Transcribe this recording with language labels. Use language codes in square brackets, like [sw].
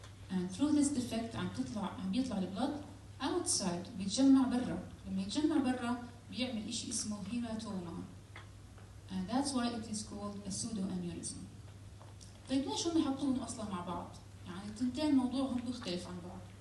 [en] And through this defect [ar] عم بيطلع البلد [en] outside, [ar] بيتجمع برا. لما يتجمع برا بيعمل إشي اسمه هيماتوما. [en] And that's why it is called a pseudo-aneurysm. [ar] طيب ليش هم يحطوهم أصلا مع بعض؟ يعني التنتين موضوعهم بيختلف عن بعض.